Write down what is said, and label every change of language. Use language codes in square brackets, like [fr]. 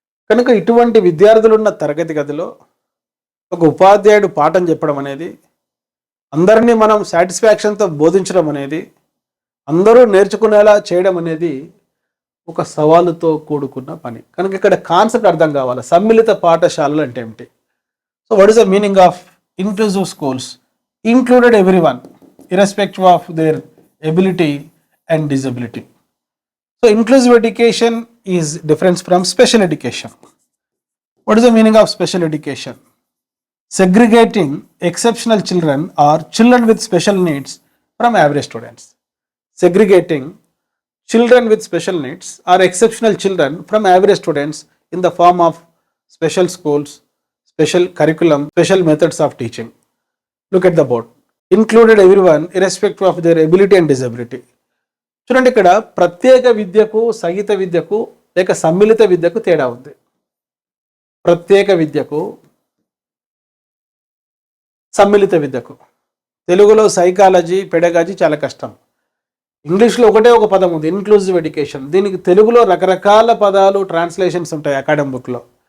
[te] కనుక ఇటువంటి విద్యార్థులున్న తరగతి గదిలో ఒక ఉపాధ్యాయుడు పాఠం చెప్పడం అనేది, అందరినీ మనం సాటిస్ఫాక్షన్తో బోధించడం అనేది, అందరూ నేర్చుకునేలా చేయడం అనేది ఒక సవాలుతో కూడుకున్న పని. కనుక ఇక్కడ కాన్సెప్ట్ అర్థం కావాలి. సమ్మిళిత పాఠశాలలు అంటే ఏమిటి? [en] So what is the meaning of inclusive schools? Included everyone irrespective of their ability and disability. So inclusive education is different from special education. What is the meaning of special education? Segregating exceptional children or children with special needs from average students. Segregating children with special needs or exceptional children from average students in the form of special schools, special curriculum, special methods of teaching. Look at the board. Included everyone irrespective of their ability and disability. [te] చూడండి, ఇక్కడ ప్రత్యేక విద్యకు, సహిత విద్యకు లేక సమ్మిళిత విద్యకు తేడా ఉంది. ప్రత్యేక విద్యకు, సమ్మిళిత విద్యకు తెలుగులో సైకాలజీ, పెడగాజీ చాలా కష్టం. ఇంగ్లీష్లో ఒకటే ఒక పదం ఉంది, ఇన్క్లూజివ్ ఎడ్యుకేషన్. దీనికి తెలుగులో రకరకాల పదాలు, ట్రాన్స్లేషన్స్ ఉంటాయి అకాడమిక్ బుక్లో.